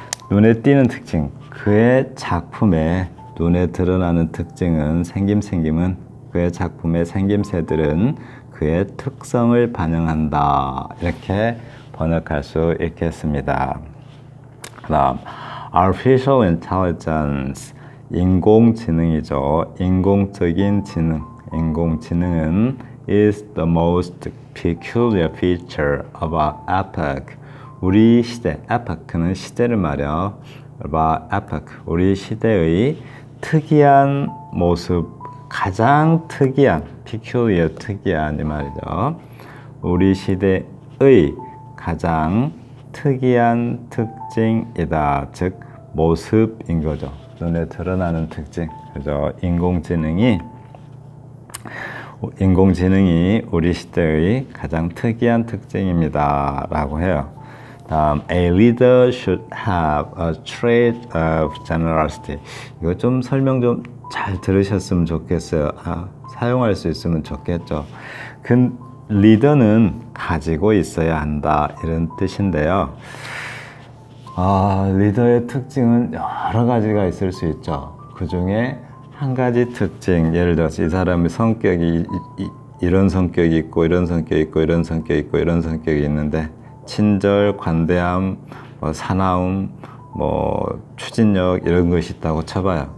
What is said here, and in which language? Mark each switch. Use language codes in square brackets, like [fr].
[ko] 눈에 띄는 특징. 그의 작품에 눈에 드러나는 특징은 생김은 그의 작품의 생김새들은 그의 특성을 반영한다. 이렇게 번역할 수 있겠습니다. 그다음 [en] artificial intelligence [ko] 인공지능이죠. 인공적인 지능. [en] 인공지능은 is the most peculiar feature of our epoch. [ko] 우리 시대, epoch는 시대를 말이요. [en] of our epoch. [ko] 우리 시대의 특이한 모습, 가장 특이한, peculiar, 특이한 이 말이죠. 우리 시대의 가장 특이한 특징이다. 즉 모습인 거죠. 눈에 드러나는 특징. 그죠? 인공지능이 우리 시대의 가장 특이한 특징입니다. 라고 해요. [en] 다음, a leader should have a trait of generosity. [ko] 이거 좀 설명 좀 잘 들으셨으면 좋겠어요. 사용할 수 있으면 좋겠죠. 리더는 가지고 있어야 한다. 이런 뜻인데요. 리더의 특징은 여러 가지가 있을 수 있죠. 그 중에 한 가지 특징, 예를 들어서 이 사람의 성격이 이런 성격이 있고 이런 성격이 있고 이런 성격이 있고 이런 성격이 있는데 친절, 관대함, 사나움, 추진력 이런 것이 있다고 쳐봐요.